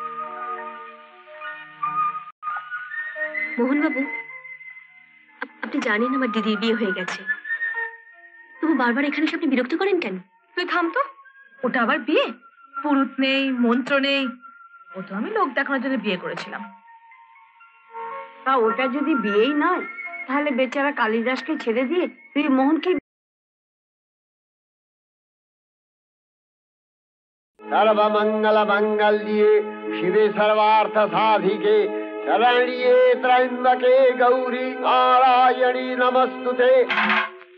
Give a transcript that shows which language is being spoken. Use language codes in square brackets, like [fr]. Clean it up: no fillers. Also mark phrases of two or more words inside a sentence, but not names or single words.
[bn] মোহন বাবু, আপনি জানেন আমার দিদির বিয়ে হয়ে গেছে, তবু বারবার এখানে এসে আপনি বিরক্ত করেন কেন? তুই থাম তো, ওটা আবার বিয়ে? পুরুত নেই, মন্ত্র নেই। ও তো আমি লোক দেখানোর জন্য বিয়ে করেছিলাম। তা ওটা যদি বিয়েই নয়, তাহলে বেচারা কালিদাসকে ছেড়ে দিয়ে তুই মোহনকে [sa] सर्वमंगल मंगल्ये शिवे सर्वार्थ साधिके शरण्ये त्र्यंबके गौरी नारायणी नमस्तुते।